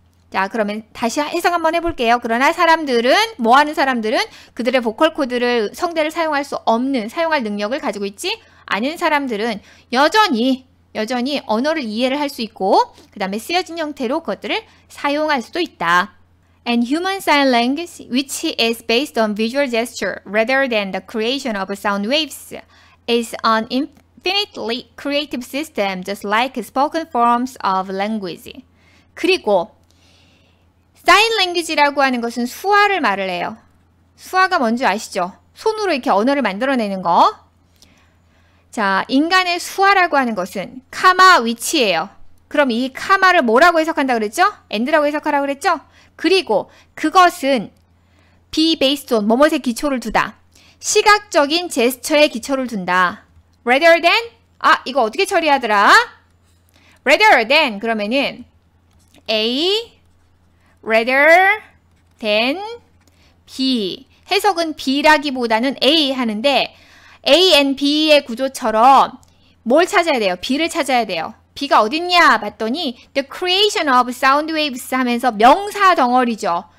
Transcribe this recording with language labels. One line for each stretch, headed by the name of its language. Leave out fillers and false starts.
Korean: 자, 그러면 다시 해석 한번 해볼게요. 그러나 사람들은, 뭐하는 사람들은 그들의 보컬 코드를, 성대를 사용할 수 없는, 사용할 능력을 가지고 있지 않은 사람들은 여전히 언어를 이해를 할 수 있고 그 다음에 쓰여진 형태로 그것들을 사용할 수도 있다.
English: And human sign language, which is based on visual gesture rather than the creation of sound waves, is an infinitely creative system just like spoken forms of language.
Korean: 그리고 사인 랭귀지라고 하는 것은 수화를 말을 해요. 수화가 뭔지 아시죠? 손으로 이렇게 언어를 만들어내는 거. 자, 인간의 수화라고 하는 것은 카마 위치예요. 그럼 이 카마를 뭐라고 해석한다 그랬죠? and라고 해석하라고 그랬죠? 그리고 그것은
English: be based on,
Korean: 뭐뭐에 기초를 두다. 시각적인 제스처에 기초를 둔다.
English: rather than,
Korean: 이거 어떻게 처리하더라?
English: rather than,
Korean: 그러면은
English: A rather than B.
Korean: 해석은 B라기보다는 A 하는데 A and B의 구조처럼 뭘 찾아야 돼요? B를 찾아야 돼요. B가 어딨냐 봤더니
English: the creation of sound waves
Korean: 하면서 명사 덩어리죠.